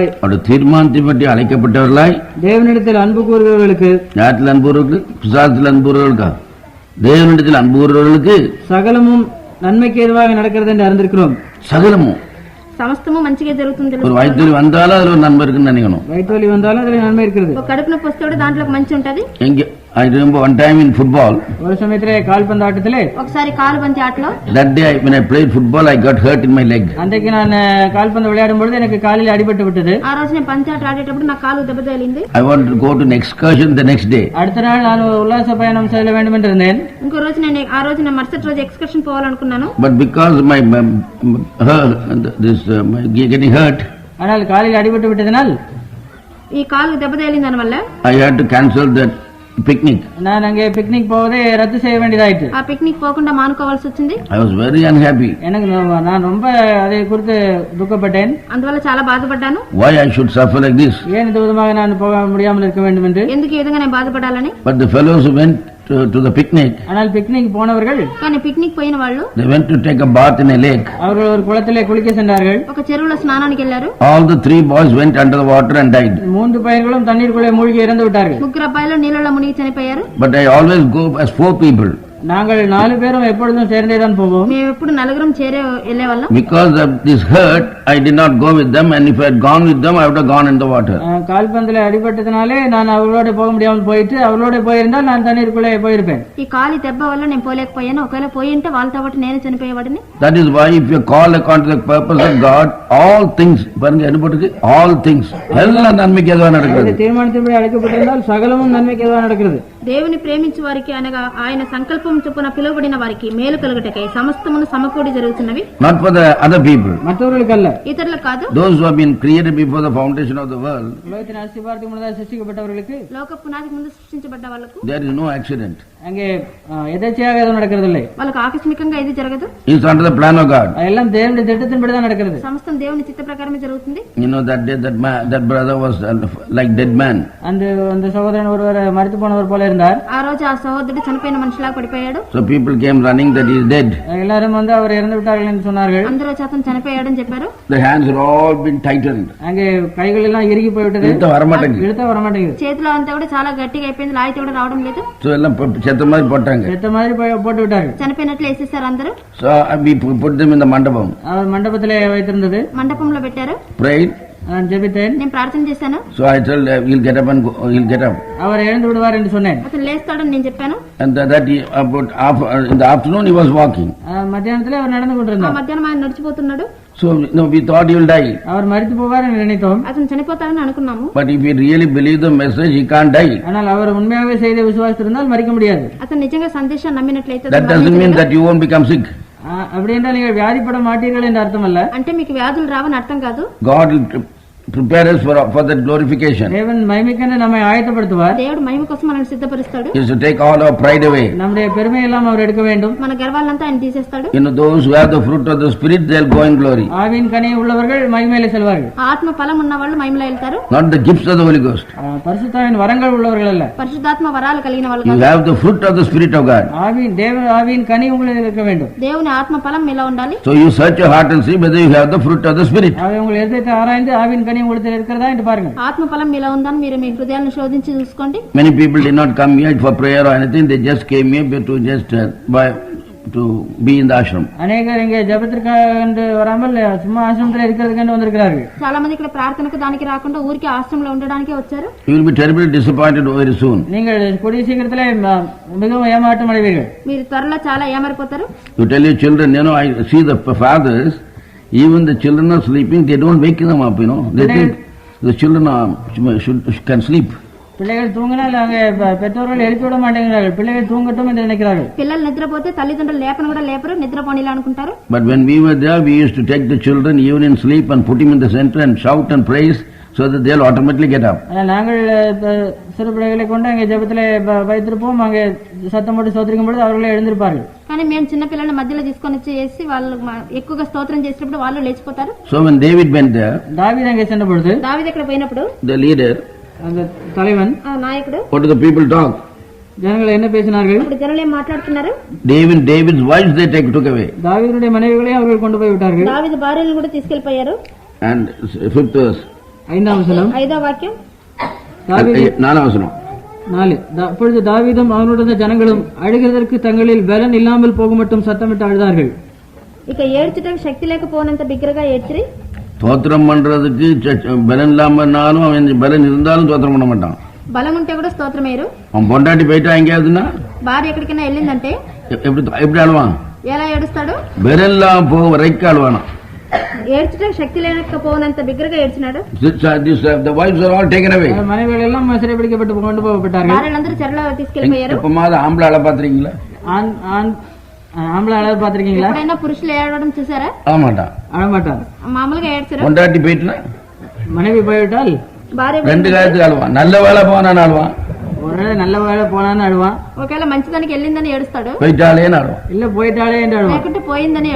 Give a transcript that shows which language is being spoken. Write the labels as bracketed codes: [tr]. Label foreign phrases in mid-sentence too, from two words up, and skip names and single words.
[ta] அவருடைய தீர்மானத்தின்படி அழைக்கப்பட்டவர்களாய், தேவனிடத்தில் அன்பு கூறுகிறவர்களுக்கு, யாரில் அன்பு கூறுவர்களுக்கு, பிசாசில் அன்பு கூறுவர்களுக்கா, தேவனிடத்தில் அன்பு கூறுவர்களுக்கு சகலமும் நன்மைக்கு ஏதுவாக நடக்கிறது என்று அறிந்திருக்கிறோம். சகலமும் [te] సమస్తము మంచిగా జరుగుతుంది. [ta] ஒரு வயிற்று வந்தாலும் அதுல ஒரு நன்மை இருக்குன்னு நினைக்கணும். வயிற்று வலி வந்தாலும் அதுல நன்மை இருக்கிறது. [te] ఒక కడుపు నొప్పి వస్తే కూడా దాంట్లో మంచి ఉంటది. [en] எங்க I remember one time in football. [ta] ஒரு சமயத்திலே கால்பந்து ஆட்டத்திலே, [te] ఒకసారి కాలుబంతి ఆటలో, [en] that day when I played football I got hurt in my leg. [ta] அன்றைக்கு நான் கால்பந்து விளையாடும் பொழுது எனக்கு காலில் அடிபட்டு விட்டது. [te] ఆ రోజు నేను పంచి ఆట ఆడేటప్పుడు నా కాలు దెబ్బ తగిలింది. [en] I wanted to go to an excursion the next day. [ta] அடுத்த நாள் நான் உல்லாச பயணம் செல்ல வேண்டும் என்று இருந்தேன். [te] ఇంకో రోజు నేను ఆ రోజు నేను మరుసటి రోజు ఎక్స్కర్షన్ పోవాలనుకున్నాను. [en] But because my getting hurt, [ta] ஆனால் காலில் அடிபட்டு விட்டதனால் [te] ఈ కాలు దెబ్బ తగిలింది దానివల్ల [en] I had to cancel that picnic. [ta] நான் அங்கே பிக்னிக் போவதை ரத்து செய்ய வேண்டியதாயிற்று. [te] ఆ పిక్నిక్ పోకుండా మానుకోవాల్సి వచ్చింది. [en] I was very unhappy. [ta] எனக்கு நான் ரொம்ப அதை குறித்து துக்கப்பட்டேன். [te] అందువల్ల చాలా బాధపడ్డాను. [en] Why I should suffer like this? [ta] ஏன் இந்த விதமாக நான் போக முடியாமல் இருக்க வேண்டும் என்று. [te] ఎందుకు ఈ విధంగా నేను బాధపడాలని. [en] But the fellows who went to the picnic, [ta] ஆனால் பிக்னிக் போனவர்கள், [te] కానీ పిక్నిక్ పోయిన వాళ్ళు, [en] they went to take a bath in a lake. [ta] அவர்கள் ஒரு குளத்திலே குளிக்க சென்றார்கள். [te] ఒక చెరువులో స్నానానికి వెళ్లారు. [en] All the 3 boys went under the water and died. [ta] 3 பையன்களும் தண்ணீருக்குள்ளே மூழ்கி இறந்து விட்டார்கள். [te] ముగ్గురు అబ్బాయిలు నీళ్ళలో మునిగి చనిపోయారు. [en] But I always go as 4 people. [ta] நாங்கள் 4 பேரும் எப்பொழுதும் சேர்ந்தேதான் போவோம். [te] మేము ఎప్పుడు నలుగురం చేరే వెళ్ళేవాళ్ళం. [en] Because of this hurt, I did not go with them, and if I had gone with them, I would have gone in the water. [ta] கால்பந்தில அடிபட்டதனாலே நான் அவர்களோட போக முடியாமல் போயிட்டு, அவர்களோட போயிருந்தால் நான் தண்ணீருக்குள்ளே போயிருப்பேன். [te] ఈ కాలి దెబ్బ వల్ల నేను పోలేకపోయాను. ఒకవేళ పోయి ఉంటే వాళ్ళతో పాటు నేను చనిపోయేవాడిని. [en] That is why if you call according to the purpose of God, all things, [ta] பாருங்க என்ன போட்டுருக்கு, [en] all things, [ta] எல்லாம் நன்மைக்கு ஏதுவா நடக்கிறது. தீர்மானத்தின்படி அழைக்கப்பட்டிருந்தால் சகலமும் நன்மைக்கு ஏதுவா நடக்கிறது. [te] దేవుని ప్రేమించు వారికి అనగా ఆయన సంకల్పం చొప్పున పిలువబడిన వారికి మేలు కలుగుటకై సమస్తమును సమకూడి జరుగుతున్నవి. [en] Not for the other people. [ta] மற்றவர்களுக்கு அல்ல. [te] ఇతరులకు కాదు. [en] Those who have been created before the foundation of the world. [ta] உலகத்தின் அஸ்திபாரத்துக்கு முன்னதாக சிருஷ்டிக்கப்பட்டவர்களுக்கு, [te] లోక పునాదికి ముందు సృష్టించబడ్డ వాళ్ళకు, [en] There is no accident. [ta] அங்கே எதேச்சையாக எதுவும் நடக்கிறதில்லை. [te] వాళ్ళకు ఆకస్మికంగా ఇది జరగదు. [en] It's under the plan of God. [ta] எல்லாம் தேவனுடைய திட்டத்தின்படி தான் நடக்கிறது. [te] సమస్తం దేవుని చిత్త ప్రకారమే జరుగుతుంది. [en] You know that day that brother was like dead man. [ta] அந்த சகோதரன் ஒருவர் மரித்து போனவர் போல இருந்தார். [te] ఆ రోజు ఆ సహోదరుడు చనిపోయిన మనిషిలాగా పడిపోయాడు. [en] So people came running that he is dead. [ta] எல்லாரும் வந்து அவர் இறந்து விட்டார்கள் என்று சொன்னார்கள். [te] అందరూ వచ్చి అతను చనిపోయాడని చెప్పారు. [en] The hands are all been tightened. [ta] அங்கே கைகள் எல்லாம் இறுகி போய்விட்டது. இழுத்தா வரமாட்டேங்குது. [te] చేతిలో అంతా కూడా చాలా గట్టిగా అయిపోయింది. లాయితే కూడా రావడం లేదు. [ta] So எல்லாம் செத்த மாதிரி போட்டாங்க. செத்த மாதிரி போட்டு விட்டார்கள். [te] చనిపోయినట్లు వేసేసారు అందరూ. [en] So we put them in the mandapam. [ta] அவர் மண்டபத்திலே வைத்திருந்தது. [te] మండపంలో పెట్టారు. [en] Prayed. [ta] நான் ஜெபித்தேன். [te] నేను ప్రార్థన చేశాను. [en] So I told he'll get up and go, he'll get up. [ta] அவர் எழுந்து விடுவார் என்று சொன்னேன். [te] అతను లేస్తాడని నేను చెప్పాను. [en] And that he, about in the afternoon he was walking. [ta] மத்தியானத்திலே அவர் நடந்து [te] ఆ [ta] கொண்டிருந்தார். [te] మధ్యాహ్నం ఆయన నడిచిపోతున్నాడు. [en] So no, we thought he will die. [ta] அவர் மரித்து போவார் என்று நினைத்தோம். [te] అతను చనిపోతాడని అనుకున్నాము. [en] But if he really believe the message, he can't die. [ta] ஆனால் அவர் உண்மையாகவே செய்த விசுவாசித்திருந்தால் மரிக்க முடியாது. [te] అతను నిజంగా సందేశం నమ్మినట్లయితే [en] That doesn't mean that you won't become sick. [ta] அப்படி என்றால் நீங்கள் வியாதிப்பட மாட்டீர்கள் என்று அர்த்தம் அல்ல. [te] అంటే మీకు వ్యాధులు రావని అర్థం కాదు. [en] God will prepare us for that glorification. [ta] தேவன் மகிமைக்கான நம்மை ஆயத்தப்படுத்துவார். [te] దేవుడు మహిమ కోసం మనల్ని సిద్ధపరుస్తాడు. [en] He is to take all our pride away. [ta] நம்முடைய பெருமை எல்லாம் அவர் எடுக்க வேண்டும். [te] మన గర్వాలంతా ఆయన తీసేస్తాడు. [en] Those who have the fruit of the spirit, they'll go in glory. [ta] ஆவியின் கனி உள்ளவர்கள் மகிமையிலே செல்வார்கள். [te] ఆత్మ ఫలం ఉన్న వాళ్ళు మహిమలో వెళ్తారు. [en] Not the gifts of the Holy Ghost. [ta] பரிசுத்தாவின் வரங்கள் உள்ளவர்கள் அல்ல. [te] పరిశుద్ధాత్మ వరాలు కలిగిన వాళ్ళు [en] You have the fruit of the spirit of God. [ta] ஆவியின் கனி உங்களுக்கு இருக்க வேண்டும். [te] దేవుని ఆత్మ ఫలం మీలో ఉండాలి. [en] So you search your heart and see whether you have the fruit of the spirit. [ta] உங்கள் இதயத்தை ஆராய்ந்து ஆவியின் கனி உங்களுக்கு இருக்கிறதா என்று பாருங்கள். [te] ఆత్మ ఫలం మీలో ఉందని మీరు మీ హృదయాలను శోధించి చూసుకోండి. [en] Many people did not come here for prayer or anything. They just came here to just to be in the ashram. [ta] அநேகர் இங்கே ஜெபத்திற்காக வராமல் சும்மா ஆசிரமத்தில் இருக்கிறதுக்கு வந்திருக்கிறார்கள். [te] చాలా మంది ఇక్కడ ప్రార్థనకు దానికి రాకుండా ఊరికి ఆశ్రమంలో ఉండడానికే వచ్చారు. [en] You will be terribly disappointed very soon. [ta] நீங்கள் கூடிய சீக்கிரத்திலே மிகவும் ஏமாற்றம் அடைவீர்கள். [te] మీరు త్వరలో చాలా ఏమరిపోతారు. [en] You tell your children, I see the fathers, even the children are sleeping, they don't wake them up, They think the children can sleep. [ta] பிள்ளைகள் தூங்கினால் அங்கே பெற்றோர்கள் எழுப்பி விட மாட்டேங்கிறார்கள். பிள்ளைகள் தூங்கட்டும் என்று நினைக்கிறார்கள். [te] పిల్లలు నిద్రపోతే తల్లిదండ్రులు లేపను కూడా లేపరు, నిద్రపోనిలా అనుకుంటారు. [en] But when we were there, we used to take the children even in sleep and put him in the center and shout and praise so that they'll automatically get up. [ta] நாங்கள் சிறு பிள்ளைகளை கொண்டு அங்கே ஜெபத்திலே வைத்திருப்போம். அங்கே சத்தம் போட்டு ஸ்தோத்திரிக்கும் பொழுது அவர்களே எழுந்திருப்பார்கள். [te] కానీ మేము చిన్న పిల్లల్ని మధ్యలో తీసుకొని చేసి వాళ్ళు ఎక్కువగా స్తోత్రం చేసినప్పుడు వాళ్ళు లేచిపోతారు. [en] So when David went there, [ta] దావీదు అங்கே சென்ற பொழுது [te] దావీదు అక్కడ పోయినప్పుడు [en] the leader, [ta] அந்த தலைவன், [te] నాయకుడు, [en] what do the people talk? [ta] ஜனங்கள் என்ன பேசினார்கள்? [te] ఇప్పుడు జనులు ఏం మాట్లాడుతున్నారు? [en] David's wives they took away. [ta] தாவீதுடைய மனைவிகளை அவர்கள் கொண்டு போய் விட்டார்கள். [te] దావీదు భార్యలను కూడా తీసుకెళ్లిపోయారు. [en] And 5th verse, [ta] 5వ வசனம், [te] 5వ వాక్యం, [ta] 4వ வசனம். 4. அப்பொழுது தாவீதும் அவனுடைய ஜனங்களும் அழுகிறதற்கு தங்களில் பலன் இல்லாமல் போக மட்டும் சத்தமிட்டு அழுதார்கள். [te] ఇక ఏడ్చుటకు శక్తి లేకపోనంత బిగ్గరగా ఏడ్చిరి. [ta] தோத்திரம் பண்றதுக்கு பலன் இல்லாமனாலும் அவன் பலன் இருந்தாலும் தோத்திரம் பண்ண மாட்டான். [te] బలం ఉంటే కూడా స్తోత్రం వేరు. [ta] அவன் பொண்டாட்டி போயிட்டா எங்கேயாதுன்னா [te] భార్య ఎక్కడికైనా వెళ్ళిందంటే [ta] எப்படி அழுவான்? [te] ఎలా ఏడుస్తాడు? [ta] பலன் இல்லாம போக வரைக்கும் அழுவானா. [te] ఏడ్చుటకు శక్తి లేకపోనంత బిగ్గరగా ఏడ్చినాడు. [en] The wives are all taken away. [ta] மனைவிகள் எல்லாம் சிறைபிடிக்கப்பட்டு கொண்டு போகப்பட்டார்கள். [te] భార్యలందరూ చెరలో తీసుకెళ్లిపోయారు. [ta] எப்பமாவது ஆம்பளை அழ பாத்திருக்கீங்களா? ஆம்பளை அழகு பாத்திருக்கீங்களா? [te] ఎప్పుడైనా పురుషులు ఏడవడం చూసారా? [ta] அழமாட்டான். அழமாட்டான். [te] మామూలుగా ఏడ్చరు. [ta] பொண்டாட்டி போயிட்டுனா மனைவி போய்விட்டால் [te] భార్య [ta] ரெண்டு காலத்துக்கு அழுவான். நல்ல வேலை போனான்னு அழுவான், ஒருவேளை நல்ல வேலை போனான்னு அழுவான், [te] ఒకవేళ మంచిదానికి వెళ్ళిందని ఏడుస్తాడు, [ta] போயிட்டாலேன்னு அழுவான், இல்ல போயிட்டாலே என்று அழுவான். [te] లేకుంటే పోయిందని